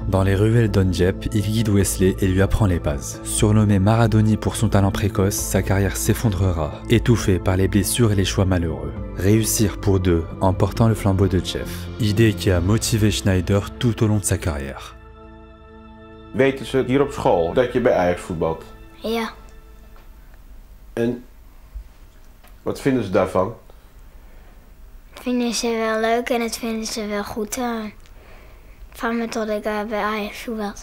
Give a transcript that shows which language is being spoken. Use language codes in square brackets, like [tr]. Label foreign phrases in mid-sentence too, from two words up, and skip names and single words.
[fr] Dans les ruelles d'Ondjep, il guide Wesley et lui apprend les bases. Surnommé Maradoni pour son talent précoce, sa carrière s'effondrera, étouffée par les blessures et les choix malheureux. Réussir pour deux en portant le flambeau de Jeff. Idée qui a motivé Sneijder tout au long de sa carrière. [nl] Weten ze hier op school dat je bij Ajax voetbalt? Ja. En wat vinden ze daarvan? Dat vinden ze wel leuk en dat vinden ze wel goed. Van me tot ik bij Ajax voetbalt.